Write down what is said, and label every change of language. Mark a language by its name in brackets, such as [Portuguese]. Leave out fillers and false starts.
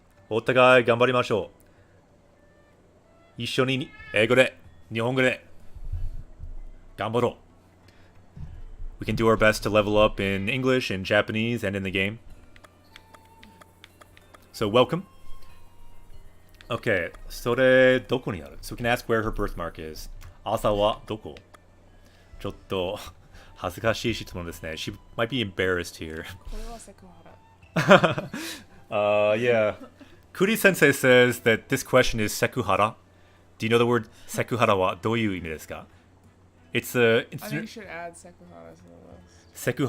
[Japanese] Otagai ganbarimashou. Issho ni eigo de, nihongo de. Ganbaro. [English] We can do our best to level up in English, in Japanese, and in the game. So welcome. [Japanese] Okay, それどこにある? [English] So we can ask where her birthmark is. [Japanese] 朝はどこ? ちょっと恥ずかしい質問ですね. [English] She might be embarrassed here. [Japanese] これはセクハラ。 [English] Yeah. Kuri Sensei says that this question is sekuhara. Do you know the word sekuhara wa [Japanese] どういう意味ですか? [English] It's a... I think you should add sekuhara to the list.